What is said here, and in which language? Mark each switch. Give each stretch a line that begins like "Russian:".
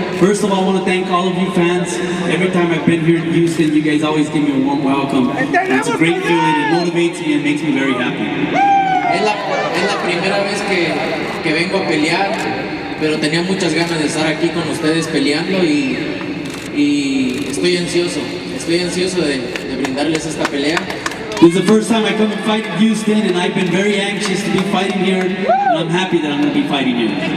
English: first of all, I want to thank all of you fans. Every time I've been here in Houston, you guys always give me a warm welcome. And it's a great feeling. It motivates me and makes me very happy.
Spanish: Es la primera vez que vengo a pelear, pero tenía muchas ganas de estar aquí con ustedes peleando y estoy ansioso de brindarles esta pelea.
English: This is the first time I come and fight in Houston, and I've been very anxious to be fighting here, and I'm happy that I'm going to be fighting here.